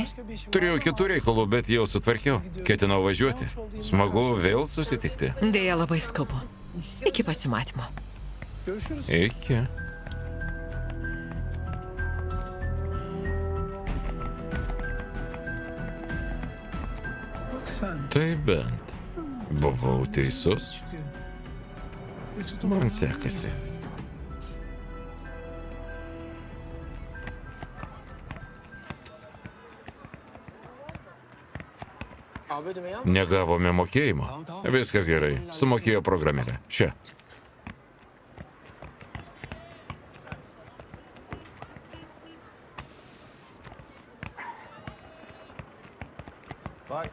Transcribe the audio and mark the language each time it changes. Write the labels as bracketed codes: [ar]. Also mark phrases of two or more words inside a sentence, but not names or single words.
[tr] Başka bir işim var [lt] Turėjau [tr] mı? [lt] kitų reikalų, bet jau sutvarkiau. Ketinau važiuoti. Smagu vėl susitikti. Dėja, labai skubu. Iki pasimatymo. [tr] Görüşürüz. [lt] Iki. [tr] Lütfen. [lt] Tai bent. Buvau teisus. [tr] Çıkıyor. Bir tutum [lt] Man sekasi. Negavome mokėjimo. Viskas gerai. Sumokėjo programėlę. Čia. [tr] Vay,